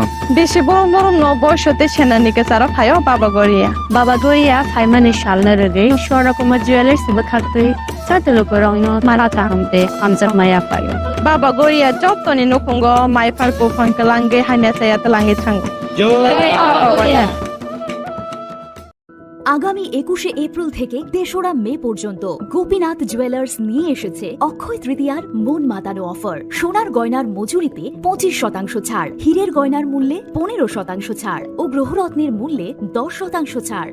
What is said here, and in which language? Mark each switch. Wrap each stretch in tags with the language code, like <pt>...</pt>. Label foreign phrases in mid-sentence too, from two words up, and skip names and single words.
<trp>बेसे बरम नबयसते सेनानिके सारा फायो बाबा गरिया फाइमानि सालना रगे शरकमा ज्वेलर्स बखाक्तै साते लुकुरगनो मारा ताहमते आमजा माया फायो बाबा गरिया जतनि नखंगो माइफारको फंकलांगे हाइना साया तलांगे थांगो</trp> <bn>আগামী 21শে এপ্রিল থেকে 3রা মে পর্যন্ত গোপীনাথ জুয়েলার্স নিয়ে এসেছে অক্ষয় তৃতীয়ার মন মাতানো অফার। সোনার গয়নার মজুরিতে 25% ছাড়, হীরের গয়নার মূল্যে 15% ছাড় ও গ্রহরত্নের মূল্যে 10% ছাড়।</bn>